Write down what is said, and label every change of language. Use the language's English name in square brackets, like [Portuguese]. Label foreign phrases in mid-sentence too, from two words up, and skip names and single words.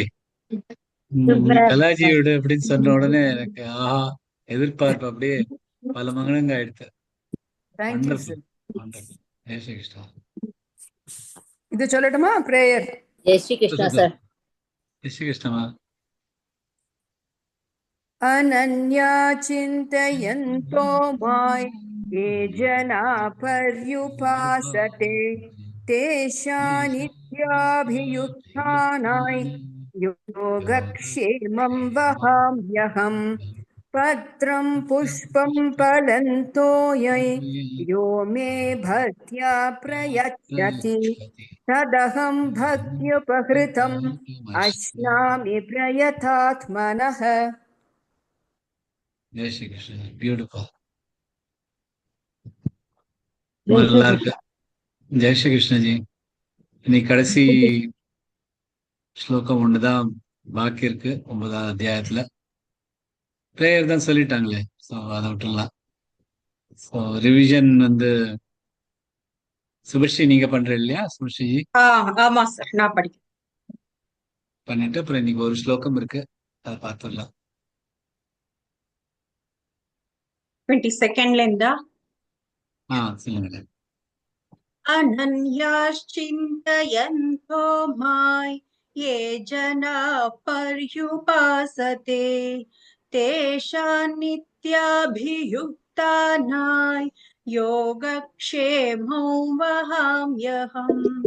[Tamil] கலாஜியோட அப்படின்னு சொன்ன உடனே எனக்கு ஆஹா எதிர்பார்ப்பு அப்படியே பல மங்கனங்க ஆயிடுத்து. ஜெய் ஸ்ரீ கிருஷ்ணா. இது சொல்லட்டுமா பிரேயர்? ஜெய் ஸ்ரீ கிருஷ்ணா சார். ஜெய் ஸ்ரீ கிருஷ்ணா. [Sanskrit] अनन्या चिन्तयन्तो मां ये जना पर्युपासते तेषानित्याभियुक्तानां योगक्षेमं वहाम्यहम्. पत्रं पुष्पं फलं तोयं यो मे भक्त्या प्रयच्छति तदहं भक्त्युपहृतम् अश्नामि प्रयतात्मनः. [Tamil] ஜெய் ஸ்ரீ கிருஷ்ணா. பியூட்டிஃபுல். நல்லா இருக்கு. ஜெய் ஸ்ரீ கிருஷ்ணஜி. இன்னைக்கு கடைசி ஸ்லோகம் ஒண்ணுதான் பாக்கி இருக்கு 9ஆவது அத்தியாயத்துல. பிரேயர் தான் சொல்லிட்டாங்களே, ஸோ அதை விட்டுலாம். [English] so revision [Tamil] சுபஸ்ரீ நீங்க பண்ற இல்லையா? சுபஸ்ரீஜி ஆமா சார், நான் படிக்கிறேன். பண்ணிட்டு அப்புறம் இன்னைக்கு ஒரு ஸ்லோகம் இருக்கு, அதை பார்த்துடலாம். 22ல இருந்தா சொல்லுங்க. [Sanskrit] अनन्याश्चिन्तयन्तो मां ये जना पर्युपासते तेषान्नित्याभियुक्तानां योगक्षेमं वहाम्यहम्.